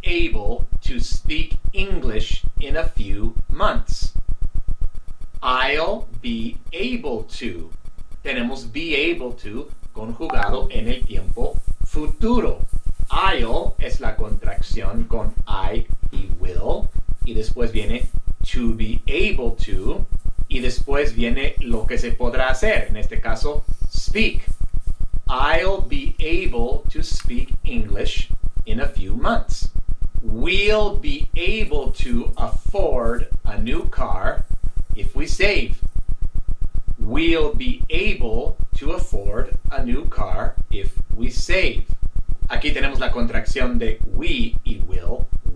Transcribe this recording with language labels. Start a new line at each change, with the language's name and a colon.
English: able to speak English in a few months. I'll be able to.
Spanish: Tenemos be able to conjugado en el tiempo futuro. I'll es la contracción con I y will. Y después viene to be able to. Y después viene lo que se podrá hacer. En este caso, speak.
English: I'll be able to speak English in a few months. We'll be able to afford a new car if we save. We'll be able to afford a new car if we save.
Spanish: Aquí tenemos la contracción de we y will.